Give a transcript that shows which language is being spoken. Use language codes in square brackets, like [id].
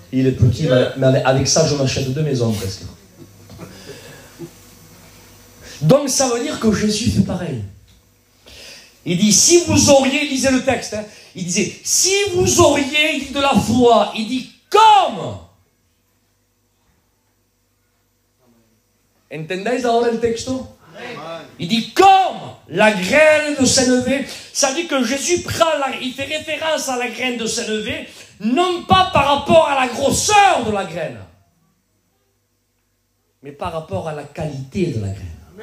[fr] Il est petit, mais avec ça, je m'achète 2 maisons presque. Donc ça veut dire que Jésus fait pareil. Il dit, si vous auriez, lisez le texte, hein, il disait, si vous auriez de la foi, il dit, comme. [es] ¿Entendéis ahora el texto? [fr] Il dit comme la graine de sénévé. Ça dit que Jésus il fait référence à la graine de sénévé, non pas par rapport à la grosseur de la graine, mais par rapport à la qualité de la graine.